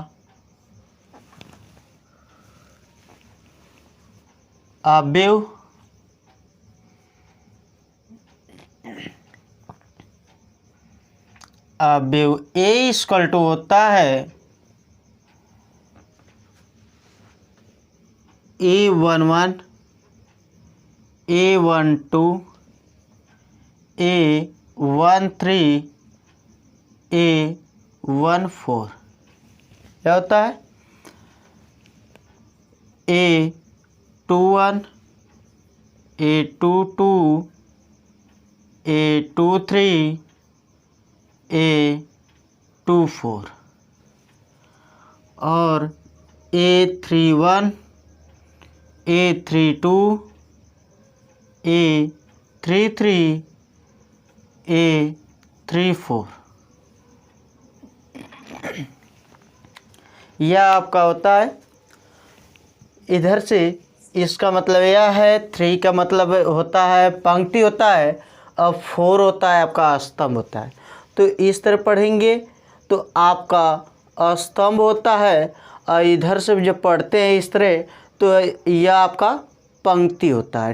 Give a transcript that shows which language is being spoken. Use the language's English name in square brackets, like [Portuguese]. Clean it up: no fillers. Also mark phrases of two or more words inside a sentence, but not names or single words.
[Hindi] अवयव A = होता है A11 A12 A13 A14। क्या होता है A21 A22 A23 A24 और A31 A32 A33 A34। यह आपका होता है। इधर से इसका मतलब यह है, 3 का मतलब होता है पंक्ति होता है, और 4 होता है आपका स्तंभ होता है। तो इस तरह पढ़ेंगे तो आपका स्तंभ होता है, और इधर से जब पढ़ते हैं इस तरह तो यह आपका पंक्ति होता है।